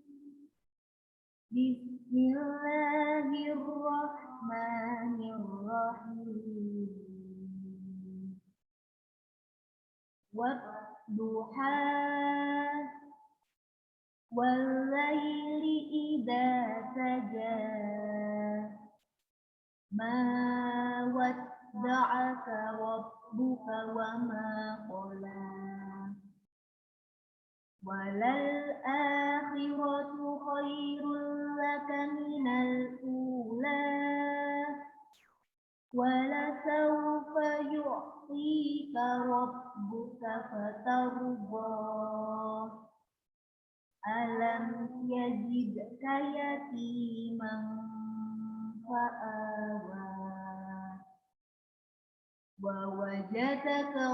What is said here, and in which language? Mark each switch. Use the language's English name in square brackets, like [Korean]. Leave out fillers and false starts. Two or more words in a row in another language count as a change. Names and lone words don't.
[Arabic] بسم الله الرحمن الرحيم. والضحى والليل إذا سجى. ما ودعك ربك وما قلى. وللآخرة خير لك من الأولى. ولسوف يعطيك فترضى ألم يجدك يتيما فآوى ووجدك